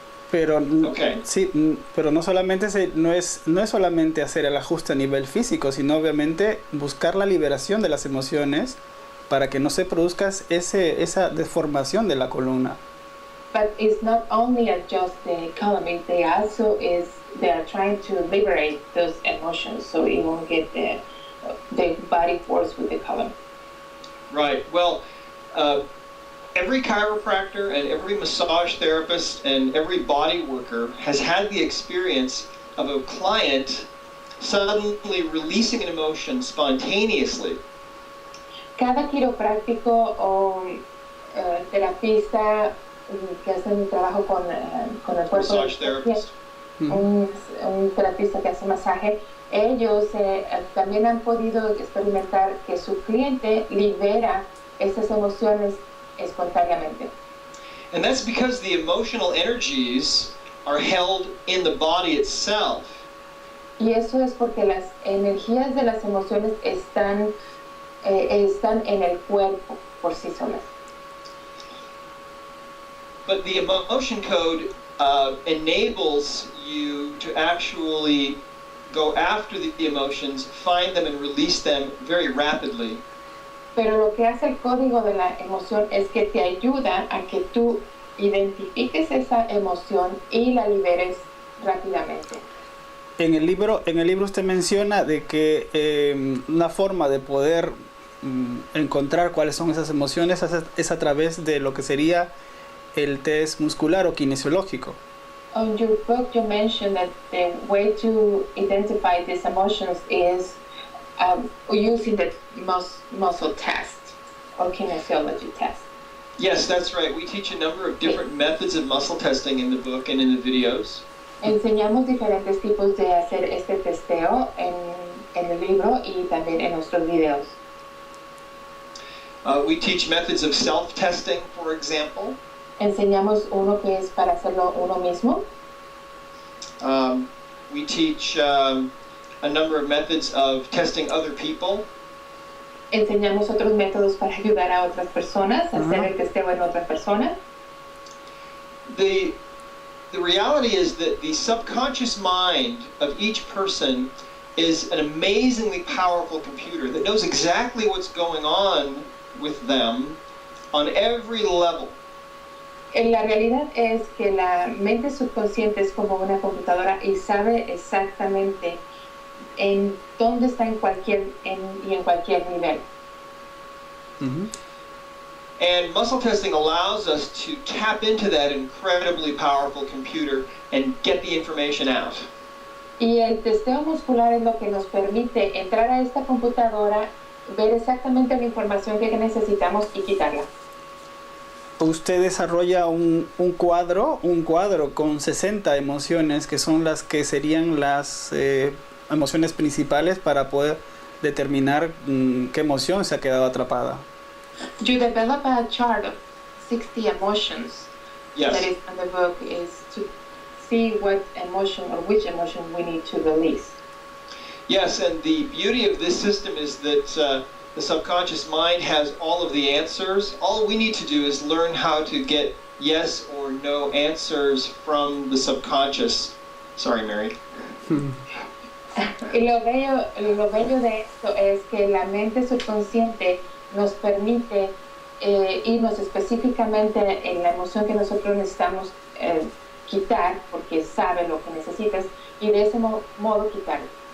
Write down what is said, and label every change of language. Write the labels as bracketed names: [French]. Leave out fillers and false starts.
[Spanish] Pero sí, pero no solamente no es solamente hacer el ajuste a nivel físico, sino obviamente buscar la liberación de las emociones para que no se produzca esa deformación de la columna. [English] But it's not only adjust the column, they are trying to liberate those emotions so it won't get the body force with the column. Right. Well, every chiropractor and every massage therapist and every body worker has had the experience of a client suddenly releasing an emotion spontaneously. [Spanish] Cada quiropráctico o terapista que hace un trabajo con el cuerpo, [English] massage therapist. [Spanish] Un terapista que hace masaje, ellos también han podido experimentar que su cliente libera esas emociones espontáneamente. [English] And that's because the emotional energies are held in the body itself. [Spanish] Y eso es porque las energías de las emociones están en el cuerpo por sí solas. [English] But the emotion code enables you to actually go after the emotions, find them and release them very rapidly. [Spanish] Pero lo que hace el código de la emoción es que te ayuda a que tú identifiques esa emoción y la liberes rápidamente. En el libro usted menciona de que una forma de poder encontrar cuáles son esas emociones es a través de lo que sería el test muscular o kinesiológico. [English] On your book, you mentioned that the way to identify these emotions is using the muscle test or kinesiology test. Yes, that's right. We teach a number of different methods of muscle testing in the book and in the videos. [Spanish] Enseñamos diferentes tipos de hacer este testeo en el libro y también en nuestros videos. [English] We teach methods of self-testing, for example. [Spanish] Enseñamos uno que es para hacerlo uno mismo. [English] We teach a number of methods of testing other people. [Spanish] Enseñamos otros métodos para ayudar a otras personas a hacer el testeo en otras personas. [English] The reality is that the subconscious mind of each person is an amazingly powerful computer that knows exactly what's going on with them on every level. [Spanish] La realidad es que la mente subconsciente es como una computadora y sabe exactamente en dónde está en cualquier nivel. [English] And muscle testing allows us to tap into that incredibly powerful computer and get the information out. [Spanish] Y el testeo muscular es lo que nos permite entrar a esta computadora, ver exactamente la información que necesitamos y quitarla. Usted desarrolla un cuadro con 60 emociones que son las que serían las emociones principales para poder determinar qué emoción se ha quedado atrapada. [English] You develop a chart of 60 emotions. Yes. That is in the book is to see what emotion or which emotion we need to release. Yes, and the beauty of this system is that the subconscious mind has all of the answers. All we need to do is learn how to get yes or no answers from the subconscious. Sorry, Mary. [Spanish] Y lo bello de esto es que la mente subconsciente nos permite irnos específicamente en la emoción que nosotros necesitamos quitar, porque sabe lo que necesitas, y de ese modo quitarlo.